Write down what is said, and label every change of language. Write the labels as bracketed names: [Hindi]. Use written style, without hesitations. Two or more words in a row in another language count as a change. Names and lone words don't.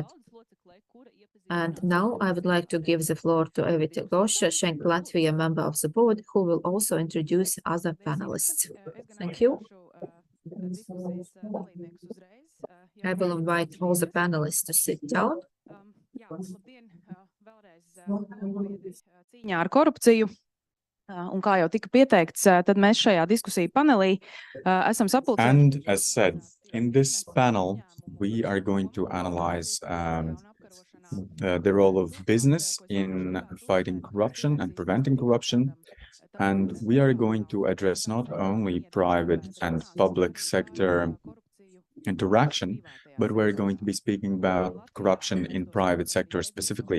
[English] And now I would like to give the floor to Evita Goša, Schenk Latvia member of the board, who will also introduce other panelists. Thank you. I will invite all the panelists to sit down. [Latvian] Cīņā ar korupciju. Un kā jau tika pieteikts, tad mēs šajā diskusiju panelī esam sapulcējuši. [English] And as said, in this panel, we are going to analyze the role of business in fighting corruption and preventing corruption. And we are going to address not only private and public sector interaction, but we're going to be speaking about corruption in private sector specifically.